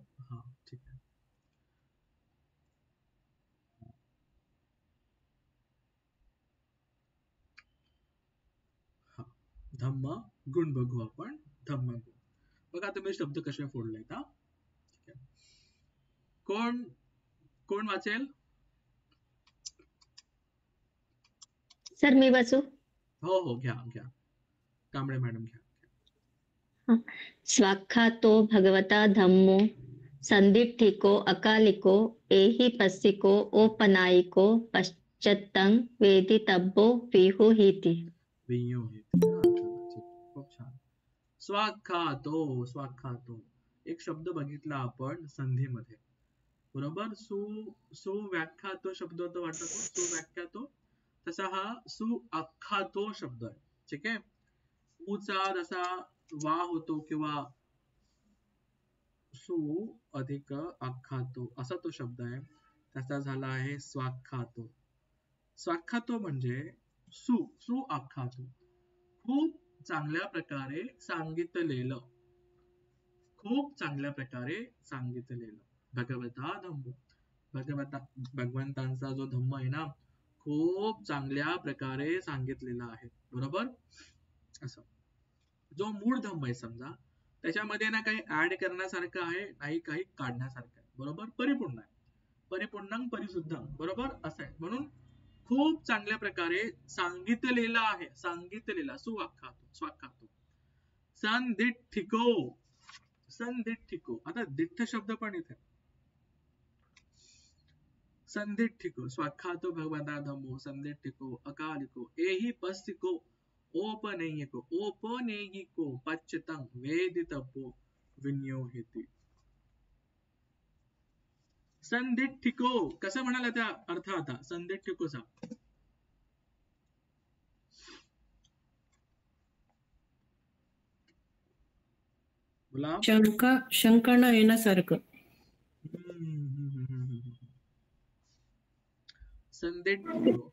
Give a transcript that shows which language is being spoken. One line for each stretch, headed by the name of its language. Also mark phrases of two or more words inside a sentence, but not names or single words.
Marathi: हा, ठीक आहे. हा, धम्म गुण बघू आपण. धम्म गुण बघा. तुम्ही शब्द कसे फोडले का? ठीक आहे. कोण वाचेल? सर मी वाचू? हो, घ्या. कांबळे मॅडम घ्या.
Pali: स्वाख्यातो भगवता धम्मो संदीप्तिको अकालिको एहि पस्सिको ओपनायिको पश्चत्तं वेदितव्यो विहुहिति.
Marathi: खूप छान. स्वाख्यातो एक शब्द बघितला आपण संधीमध्ये. बरोबर. सुव्याख्यातो शब्द होतो वाटतं तो. सुव्याख्यातो. तसा हा सुआख्यातो शब्द आहे. ठीक आहे. उचा जसा वा होतो किंवा सु अधिक आख्यातो असा तो शब्द आहे. त्याचा झाला आहे स्वाख्यातो. स्वाख्यातो म्हणजे सुआख्यातो, खूप चांगल्या प्रकारे सांगितलेलं. खूप चांगल्या प्रकारे सांगितलेलं.
Pali: भगवता धम्मो,
Marathi: भगवंतांचा जो धम्म आहे ना खूप चांगल्या प्रकारे सांगितलेला आहे. बरोबर. असं जो मूळ धम्म आहे समजा त्याच्यामध्ये ना काही ऍड करण्यासारखं आहे नाही काही काढण्यासारखं आहे. बरोबर. परिपूर्ण आहे.
Pali: परिपूर्णं परिशुद्धं.
Marathi: बरोबर असं आहे. म्हणून खूप चांगल्या प्रकारे सांगितलेला आहे. सांगितलेला स्वाख्यातो. संदिठ्ठिको. संदिठ्ठिको. आता दिठ्ठ शब्द पण इथे
Pali: संदिठ्ठिको स्वाख्यातो भगवता धम्मो संदिठ्ठिको अकालिको एहि पस्तिको औपनेयिको पच्यतं वेदितव्यो विनियोहिति.
Marathi: संदिठ्ठिको कसं म्हणाला त्या अर्थ आता संदिठ्ठिकोचा बोला. शंका न येण्यासारखं. संदिठ्ठिको.